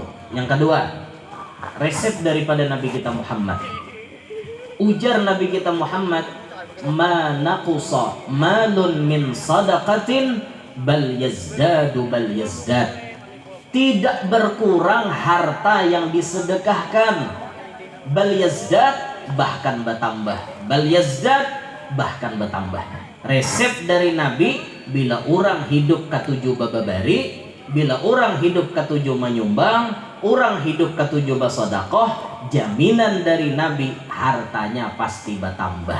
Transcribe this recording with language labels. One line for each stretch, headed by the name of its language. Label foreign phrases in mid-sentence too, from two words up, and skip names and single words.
Indonesian: Yang kedua, resep daripada Nabi kita Muhammad. Ujar Nabi kita Muhammad,
Arabic: ma naqusa malun min sadaqatin bal yazdadu bal yazdad.
Indonesian: Tidak berkurang harta yang disedekahkan,
Arabic: bal yazdad,
Indonesian: bahkan bertambah.
Arabic: Bal yazdad,
Indonesian: bahkan bertambah. Resep dari Nabi, bila orang hidup ketujuh bababari, bila orang hidup ketujuh menyumbang, orang hidup ketujuh bersedekah, jaminan dari Nabi, hartanya pasti bertambah.